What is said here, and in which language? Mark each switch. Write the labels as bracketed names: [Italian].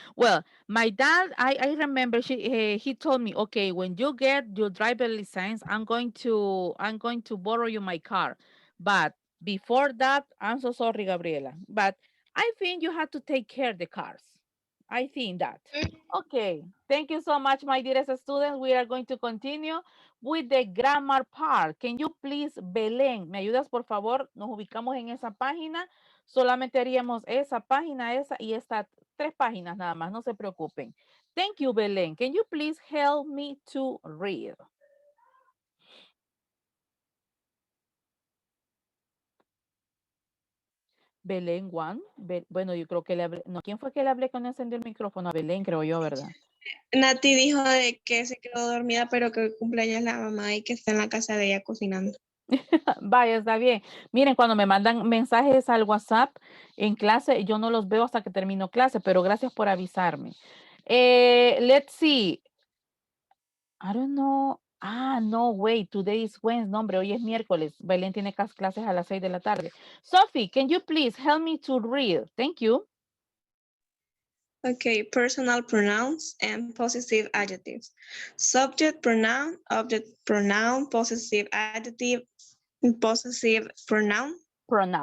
[English] Well, my dad, I remember he told me, okay, when you get your driver license, I'm going to borrow you my car. But before that, I'm so sorry, Gabriela. But I think you have to take care of the cars. I think that. Okay. Thank you so much, my dearest students. We are going to continue with the grammar part. Can you please, Belén, [Spanish] me ayudas por favor? Nos ubicamos en esa página. Solamente haríamos esa página, esa y estas 3 páginas nada más. No se preocupen. [English] Thank you, Belén. Can you please help me to read? Belén Juan. [Spanish] Bueno, yo creo que le hablé. No, ¿quién fue que le hablé cuando encendió el micrófono? A Belén, creo yo, ¿verdad? Nati dijo de que se quedó dormida, pero que el cumpleaños es la mamá y que está en la casa de ella cocinando. Vaya, está bien. Miren, cuando me mandan mensajes al WhatsApp en clase, yo no los veo hasta que termino clase, pero gracias por avisarme. [English] Let's see. I don't know. No, wait, today is Wednesday. [Spanish] No, hombre, hoy es miércoles. Belén tiene clases a las 6 de la tarde. [English] Sophie, can you please help me to read? Thank you. Okay, personal pronouns and possessive adjectives. Subject pronoun, object pronoun, possessive adjective, possessive pronoun. Pronoun,